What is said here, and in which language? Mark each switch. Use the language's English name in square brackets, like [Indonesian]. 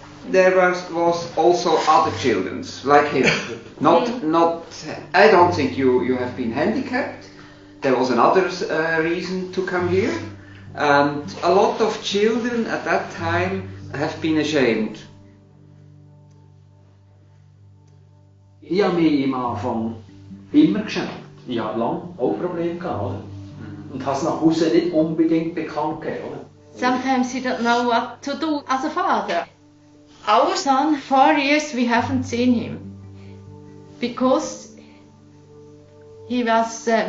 [English] There was also other children, like him. Not. I don't think you have been handicapped. There was another reason to come here, and a lot of children at that time have been ashamed. [German] Ich habe mich am Anfang immer geschämt. Ich habe lange auch Probleme gehabt, oder? Und habe es nach Hause nicht unbedingt bekannt gegeben, oder? [English] sometimes he don't know what to do as a father. Our son, 4 years we haven't seen him because he was.